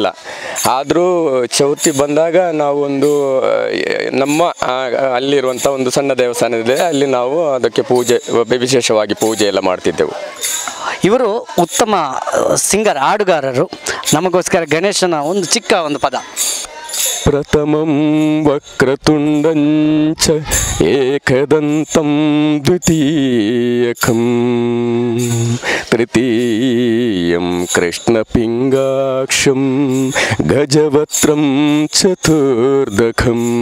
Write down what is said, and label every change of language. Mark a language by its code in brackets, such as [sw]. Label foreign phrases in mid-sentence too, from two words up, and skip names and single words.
[kn] ಆದರೂ ಚೌತಿ ಬಂದಾಗ ನಾವು ಒಂದು ನಮ್ಮ ಅಲ್ಲಿರುವಂಥ ಒಂದು ಸಣ್ಣ ದೇವಸ್ಥಾನ ಇದೆ, ಅಲ್ಲಿ ನಾವು ಅದಕ್ಕೆ ಪೂಜೆ, ವಿಶೇಷವಾಗಿ ಪೂಜೆ ಎಲ್ಲ ಮಾಡ್ತಿದ್ದೆವು. ಇವರು ಉತ್ತಮ ಸಿಂಗರ್, ಹಾಡುಗಾರರು. ನಮಗೋಸ್ಕರ ಗಣೇಶನ ಒಂದು ಚಿಕ್ಕ ಒಂದು ಪದ. [sa] ಪ್ರಥಮಂ ವಕ್ರತುಂಡಂಚ ಏಕದಂತಂ ದ್ವಿತೀಯಕಂ ತೃತೀಯಂ ಕೃಷ್ಣಪಿಂಗಾಕ್ಷಂ ಗಜವಕ್ತ್ರಂ ಚತುರ್ದಕಂ